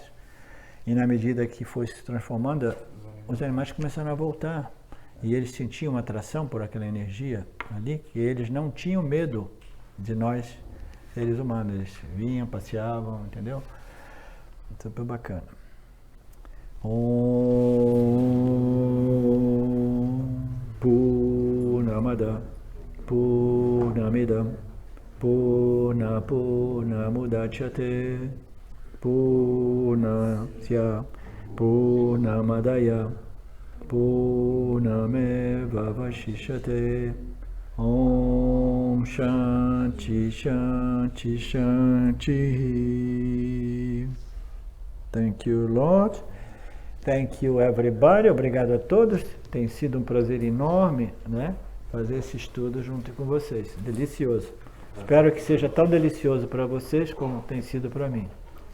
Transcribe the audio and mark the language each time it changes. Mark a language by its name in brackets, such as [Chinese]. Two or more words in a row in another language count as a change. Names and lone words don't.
[Portuguese] E na medida que foi se transformando, os animais começaram a voltar. E eles sentiam uma atração por aquela energia ali, que eles não tinham medo de nós, seres humanos. Eles vinham, passeavam, entendeu? Super bacana. [Sanskrit] Om Purnamada Purnamidam Purnamudachyate Purnasya Purnamadaya Purnameva Vashishyate. Om Shanti Shanti Shanti. [English] Thank you, Lord. Thank you, everybody. [Portuguese] Obrigado a todos. Tem sido um prazer enorme, né, fazer esse estudo junto com vocês. Delicioso. Espero que seja tão delicioso para vocês como tem sido para mim.